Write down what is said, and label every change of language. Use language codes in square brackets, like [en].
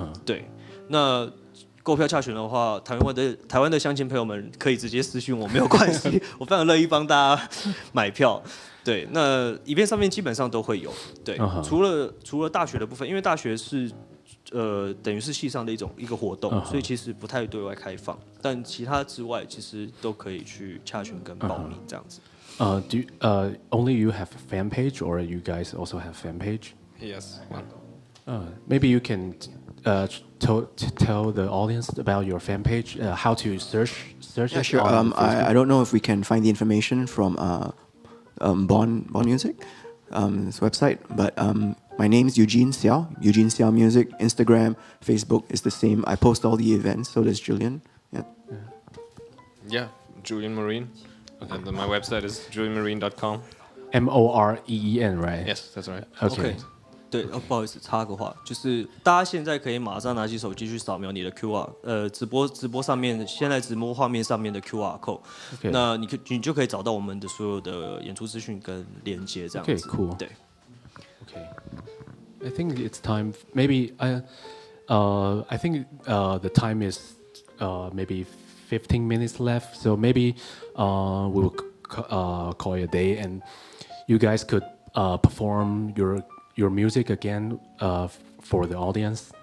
[zh] 对，那购票洽询的话，台湾的乡亲朋友们可以直接私讯我，没有关系，我非常乐意帮大家买票。对，那event上面基本上都会有。对，除了大学的部分，因为大学是等于是系上的一个活动，所以其实不太对外开放。但其他之外，其实都可以去洽询跟报名这样子。 [en] Only you have fan page, or you guys also have fan page? Yes. Maybe you can tell the audience about your fan page, how to search Yeah, it sure. on Facebook. I don't know if we can find the information from Bon Music, this website, but my name is Eugene Seow. Eugene Seow Music. Instagram, Facebook is the same. I post all the events. So does Julian. Yeah, Julian Moreen. And then my website is julianmoreen.com. Moreen, right? Yes, that's right. Okay. [zh] 对，不好意思，插个话，就是大家现在可以马上拿起手机去扫描你的 QR，直播上面现在直播画面上面的 QR code， 那你就可以找到我们的所有的演出资讯跟连接这样子。 [en] Okay, cool. [zh] 对。 [en] Okay. I think it's time. Maybe I think the time is maybe 15 minutes left. So maybe we will call it a day, and you guys could perform your music again for the audience.